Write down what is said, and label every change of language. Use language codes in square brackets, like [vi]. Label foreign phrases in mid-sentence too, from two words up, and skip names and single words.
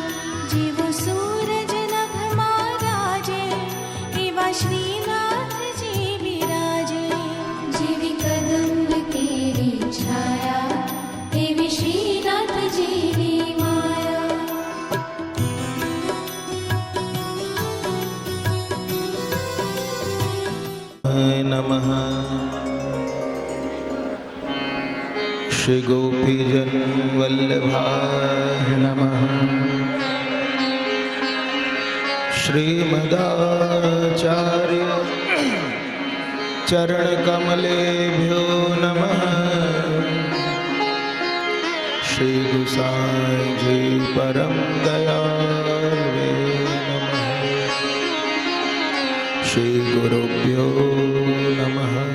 [gu] જેવો સૂરજ નભમાં રાજે એવા શ્રીનાથજી બિરાજે. જેવી કદંબ કેરી છાયા એવી શ્રીનાથજીની માયા. [sa] नमः श्री गोपीजन वल्लभाय नमः श्रीमदाचार्य चरण कमलेभ्यो नमः श्री गुसाई जी परम दयालवे नमः श्री गुरुभ्यो नमः।